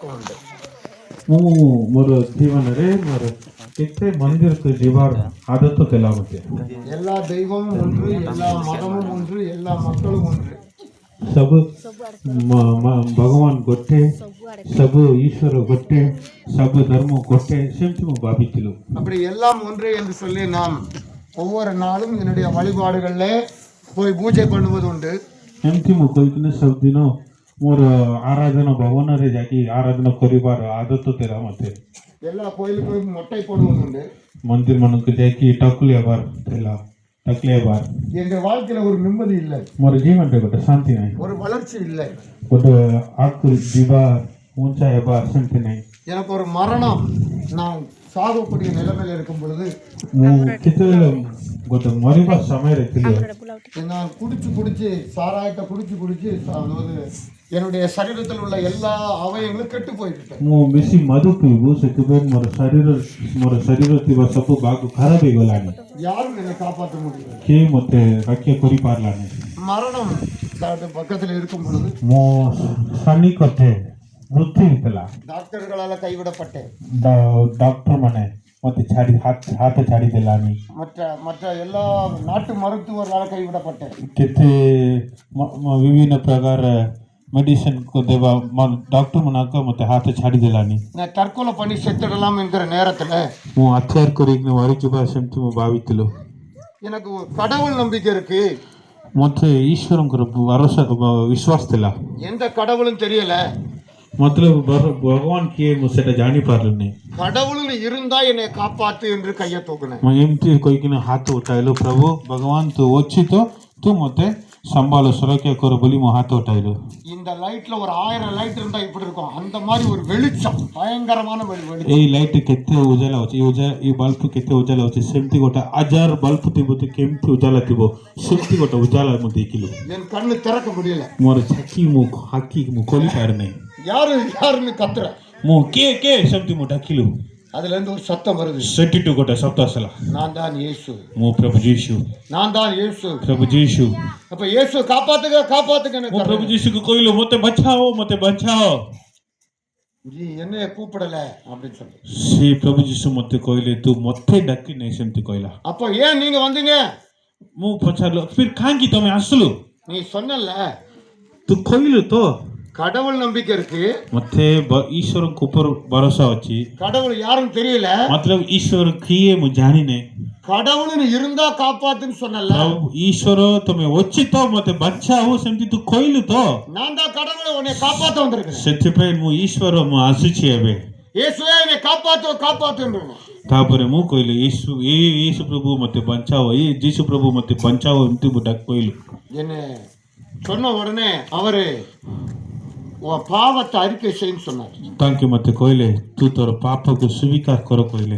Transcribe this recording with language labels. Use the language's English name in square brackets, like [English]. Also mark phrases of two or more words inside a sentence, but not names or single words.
[Tamil] ಉಂಟು. [Odia] ମୋର ଜୀବନରେ ମୋର କେତେ ମନ୍ଦିରକୁ ଯିବାର ଆଦତ ଥିଲା ମୋତେ. [Tamil] எல்லா தெய்வமும் ஒன்று, எல்லா மதமும் ஒன்று, எல்லா மக்களும் ஒன்று. [Odia] ସବୁ ଭଗବାନ ଗୋଟେ, ସବୁ ଈଶ୍ୱର ଗୋଟେ, ସବୁ ଧର୍ମ ଗୋଟେ, ସେମିତି ମୁଁ ଭାବିଥିଲୁ. [Tamil] அப்படி எல்லாம் ஒன்று என்று சொல்லி நாம் ஒவ்வொரு நாளும் என்னுடைய வழிபாடுகளில் போய் பூஜை பண்ணுவது உண்டு. [Odia] ଏମିତି ମୁଁ କହିକିନା ସବୁଦିନ ମୋର ଆରାଧନା ଭବନରେ ଯାଇକି ଆରାଧନା କରିବାର ଆଦତ ଥିଲା ମୋତେ. [Tamil] எல்லா கோயிலுக்கும் மொட்டை போடுவது உண்டு. [Odia] ମନ୍ଦିର ମାନଙ୍କୁ ଯାଇକି ଟକଲି ହେବାର ଥିଲା, ଟକଲି ହେବାର. [Tamil] எங்க வாழ்க்கையில ஒரு நிம்மதி இல்லை, [Odia] ମୋର ଜୀବନରେ ଗୋଟେ ଶାନ୍ତି ନାହିଁ, [Tamil] ஒரு வளர்ச்சி இல்லை. [Odia] ଗୋଟେ ଆଗକୁ ଯିବା ଉଞ୍ଚା ହେବା ସେମିତି ନାହିଁ. [Tamil] எனக்கு ஒரு மரணம், நான் சாகக்கூடிய நிலைமையில் இருக்கும் பொழுது [Odia] ମୁଁ କେତେବେଳେ ଗୋଟେ ମରିବା ସମୟରେ ଥିଲି. [Tamil] நான் குடிச்சு சாராயத்தை குடிச்சு அதாவது என்னுடைய சரீரத்தில் உள்ள எல்லா அவயங்களும் கெட்டு போயிட்டு. [Odia] ମୁଁ ବେଶୀ ମଦ ପିଇବୁ, ସେଥିପାଇଁ ମୋର ଶରୀର ଥିବା ସବୁ ଭାଗ ଖରାପ ହେଇଗଲାଣି. [Tamil] யாரும் என்னை காப்பாற்ற முடியல. [Odia] କେହି ମୋତେ ରକ୍ଷା କରିପାରିଲାନି. [Tamil] மரணம் பக்கத்தில் இருக்கும் பொழுது [Odia] ମୋ ସନ୍ନିକଟରେ ମୃତ୍ୟୁ ହେଇଥିଲା. [Tamil] டாக்டர்களால் கைவிடப்பட்டேன். [Odia] ଡକ୍ଟର ମାନେ ମୋତେ ହାତ ଛାଡ଼ିଦେଲାନି. [Tamil] மற்ற எல்லா நாட்டு மருத்துவர்களால் கைவிடப்பட்டேன். [Odia] କେତେ ବିଭିନ୍ନ ପ୍ରକାର ମେଡିସିନ ଦେବା ଡକ୍ଟର ମାନଙ୍କ ମୋତେ ହାତ ଛାଡ଼ିଦେଲାନି. [Tamil] நான் தற்கொலை பண்ணி செத்துடலாம் என்கிற நேரத்தில் [Odia] ମୁଁ ଆଚାର କରିକି ମରିଯିବା ସେମିତି ମୁଁ ଭାବିଥିଲୁ. [Tamil] எனக்கு கடவுள் நம்பிக்கை இருக்கு. [Odia] ମୋତେ ଈଶ୍ୱରଙ୍କର ବିଶ୍ୱାସ ଥିଲା. [Tamil] எந்த கடவுளும் தெரியல, [Odia] ମତଲବ ଭଗବାନ କିଏ ମୁଁ ସେଟା ଜାଣିପାରିଲୁନି. [Tamil] கடவுள்னு இருந்தா என்னை காப்பாத்து என்று கையை தூக்குனேன். [Odia] ମୁଁ ଏମିତି କହିକିନା ହାତ ଉଠାଇଲୁ, ପ୍ରଭୁ ଭଗବାନ ତୁ ଅଛି ତ ତୁ ମୋତେ ସମ୍ଭାଳ ସୁରକ୍ଷା କର ବୋଲି ମୁଁ ହାତ ଉଠାଇଲୁ. [Tamil] இந்த லைட்ல ஒரு 1000 லைட் இருந்தா இப்படி இருக்கும், அந்த மாதிரி ஒரு வெளிச்சம், பயங்கரமான வெளிச்சம். [Odia] ଏଇ ଲାଇଟ୍ କେତେ ଉଜାଲା ଅଛି, ଏଇ ବଲ୍ବ କେତେ ଉଜାଲା ଅଛି, ସେମିତି ଗୋଟେ 1000 ବଲ୍ବ ଥିବ ତ କେମିତି ଉଜାଲା ଥିବ, ସେମିତି ଗୋଟେ ଉଜାଲା ମୁଁ ଦେଖିଲୁ. [Tamil] என் கண்ணு திறக்க முடியல. [Odia] ମୋର ଆଖି ମୁଁ ଖୋଲି ପାରୁନାହିଁ. [Tamil] யாருன்னு கத்துற, [Odia] ମୁଁ କିଏ ସେମିତି ମୁଁ ଡାକିଲୁ. [Tamil] அதுல இருந்து ஒரு சத்தம் வருது. [Odia] ସେଠିଠୁ ଗୋଟେ ଶବ୍ଦ ଆସିଲା, [Tamil] நான் தான் இயேசு, [Odia] ମୁଁ ପ୍ରଭୁ ଯୀଶୁ, [Tamil] நான் தான் இயேசு, [Odia] ପ୍ରଭୁ ଯୀଶୁ. [Tamil] அப்ப இயேசு காப்பாத்துங்க [Odia] ମୁଁ ପ୍ରଭୁ ଯୀଶୁକୁ କହିଲୁ ମୋତେ ବଚାଅ. [Tamil] ஜி என்னைய கூப்பிடல அப்படின்னு சொல்லி [Odia] ସେ ପ୍ରଭୁ ଯୀଶୁ ମୋତେ କହିଲେ ତୁ ମୋତେ ଡାକି ନାହିଁ ସେମିତି କହିଲା. [Tamil] அப்ப ஏன் நீங்க வந்தீங்க? [Odia] ମୁଁ ପଚାରିଲୁ ଫିର୍ କାହିଁକି ତମେ ଆସିଲୁ? [Tamil] நீ சொன்னல [Odia] ତୁ କହିଲୁ ତ [Tamil] கடவுள் நம்பிக்கை இருக்கு, [Odia] ମୋତେ ଈଶ୍ୱରଙ୍କ ଉପରେ ଭରସା ଅଛି. [Tamil] கடவுள் யாருன்னு தெரியல, [Odia] ମତଲବ ଈଶ୍ୱର କିଏ ମୁଁ ଜାଣିନି. [Tamil] கடவுள்னு இருந்தா காப்பாத்துன்னு சொன்னல. [Odia] ଈଶ୍ୱର ତମେ ଅଛି ତ ମୋତେ ବଚାଅ ସେମିତି ତୁ କହିଲୁ ତ. [Tamil] நான் தான் கடவுளை உன்னை காப்பாத்த வந்திருக்கேன். [Odia] ସେଥିପାଇଁ ମୁଁ ଈଶ୍ୱର ମୁଁ ଆସୁଛି ଏବେ. [Tamil] இயேசுவே என்னை காப்பாத்துன்னு. [Odia] ତାପରେ ମୁଁ କହିଲି యేసు ପ୍ରଭୁ ମୋତେ ବଞ୍ଚାଅ, ଯୀଶୁ ପ୍ରଭୁ ମୋତେ ବଞ୍ଚାଅ ଏମିତି ମୁଁ କହିଲୁ. [Tamil] என்ன சொன்ன உடனே அவரு உன் பாவத்தை அறிக்கை செய்யன்னு சொன்னார். [Odia] ତାଙ୍କେ ମୋତେ କହିଲେ ତୁ ତୋର ପାପକୁ ସ୍ୱୀକାର କର କହିଲେ.